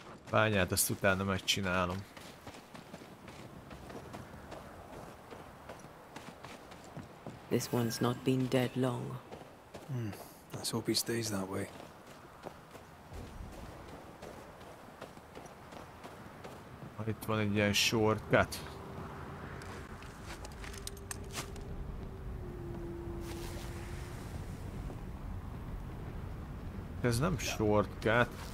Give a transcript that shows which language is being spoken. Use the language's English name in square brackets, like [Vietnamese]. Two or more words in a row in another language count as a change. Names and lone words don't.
[Hungarian] Bányát azt utána megcsinálom. [English] This one's not been dead long. Let's hope he stays that way. [Hungarian] Itt van egy ilyen shortcut. Ez nem shortcut.